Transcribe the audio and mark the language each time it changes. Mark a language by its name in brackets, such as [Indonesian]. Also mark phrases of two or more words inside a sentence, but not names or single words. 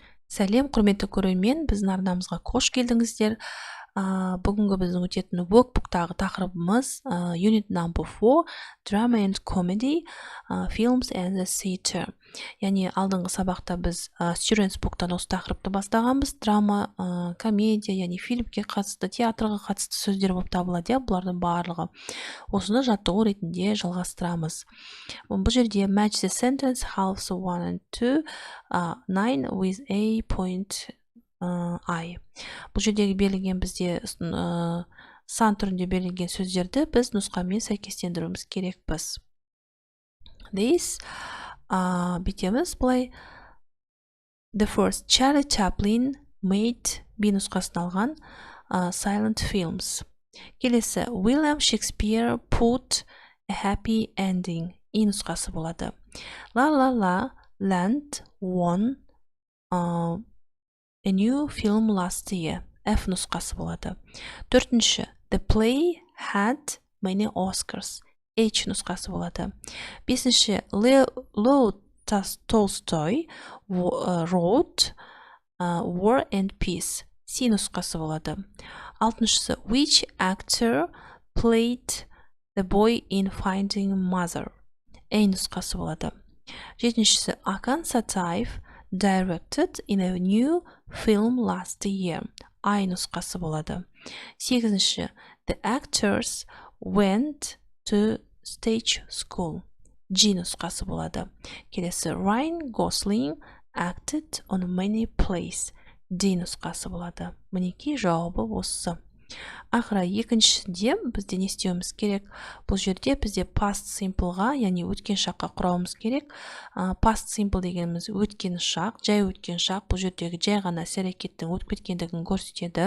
[Kazakh] Сәлем, құрметті көрермен, біздің арнамызға қош келдіңіздер. Бүгінгі біздің өтетін workbook-тағы тақырыбымыз Unit number 4, Drama and Comedy, Films and the Theater. Яғни алдыңғы сабақта біз Students Book-тан осы тақырыпты бастағанбыз. Драма, комедия, яғни фильмге қатысты, театрға қатысты сөздер болып табылады, бұлардың барлығы. Осыны жаттығу ретінде жалғастырамыз. [English] Бұл жерде match the sentence halves 1 and 2 9 with a point I. [Kazakh] Бұл жердегі берілген бізде сан түрінде берілген сөздерді біз нұсқамен сәйкестендіруіміз керекпіз. This бітеміз былай. [English] The first, Charlie Chaplin made B [Kazakh] нұсқасын алған [English] silent films. Келесі, William Shakespeare put a happy ending. [Kazakh] И нұсқасы болады. [English] La La La Land won a new film last year. [Kazakh] F нұсқасы болады. Төртінші, [English] The play had many Oscars. [Kazakh] H нұсқасы болады. Бесінші, [English] Leo Tolstoy wrote War and Peace. [Kazakh] C нұсқасы болады. Алтыншысы, [English] Which actor played the boy in Finding Mother? [Kazakh] A нұсқасы болады. Жетіншісі, [English] Akan Satayev directed in a new film last year. [Kazakh] I нұсқасы болады. Сегізінші, [English] The actors went to stage school. [Kazakh] G нұсқасы болады. Келесі, [English] Ryan Gosling acted on many plays. [Kazakh] D нұсқасы болады. Мінекей жауабы осы. Ақыры екіншісінде бізде не істеуіміз керек? Бұл жерде бізде [English] past simpleға, [Kazakh] яғни өткен шаққа құрауымыз керек. [English] Past simple [Kazakh] дегеніміз өткен шақ, жай өткен шақ. Бұл жердегі жай ғана іс-әрекеттің өтіп кеткендігін көрсетеді.